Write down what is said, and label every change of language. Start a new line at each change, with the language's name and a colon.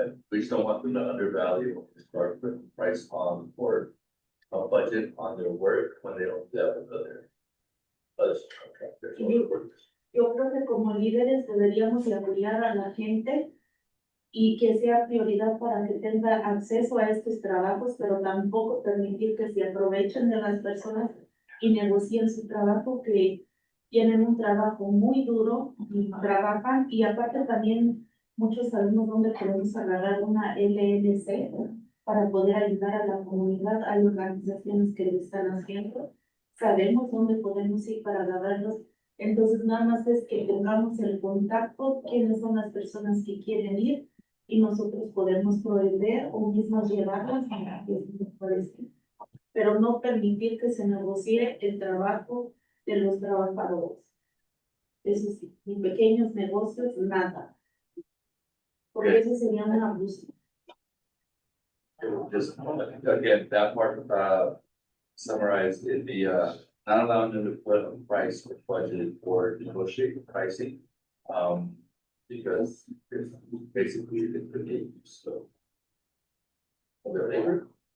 English: We just don't want them to undervalue or put the price on or a budget on their work when they don't have other contractors or workers.
Spanish: Yo creo que como líderes deberíamos de apoyar a la gente y que sea prioridad para que tenga acceso a estos trabajos, pero tampoco permitir que se aprovechen de las personas y negocien su trabajo, que tienen un trabajo muy duro y trabajan, y aparte también muchos sabemos dónde podemos agarrar una LLC para poder ayudar a la comunidad. Hay organizaciones que lo están haciendo, sabemos dónde podemos ir para agarrarlos. Entonces nada más es que tengamos el contacto, quiénes son las personas que quieren ir, y nosotros podemos proveer o mismos llevarlas a la que nos parece. Pero no permitir que se negocie el trabajo de los trabajadores. Eso sí, ni pequeños negocios, nada. Porque eso sería un abuso.
English: Just again, that part summarized in the not allowing them to put a price or budget or negotiate the pricing. Because it's basically the game, so. Whatever.